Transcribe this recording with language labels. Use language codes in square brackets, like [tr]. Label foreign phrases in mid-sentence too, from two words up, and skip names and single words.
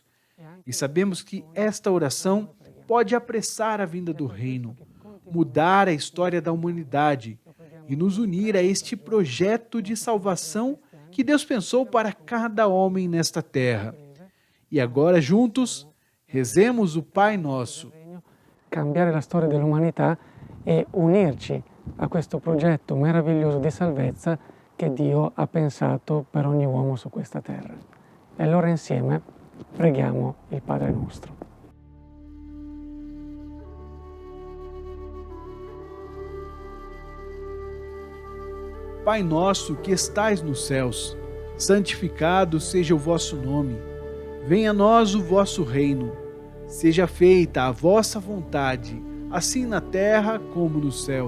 [pt] E sabemos que esta oração pode apressar a vinda do reino, mudar a história da humanidade e nos unir a este projeto de salvação que Deus pensou para cada homem nesta terra. E agora, juntos, rezemos o Pai Nosso. [it] Cambiare la storia dell'umanità e unirci a questo progetto meraviglioso di salvezza che Dio ha pensato per ogni uomo su questa terra. E allora insieme preghiamo il Padre nostro. [pt] Pai nosso que estais nos céus, santificado seja o vosso nome. Venha a nós o vosso reino. Seja feita a vossa vontade, assim na terra como no céu.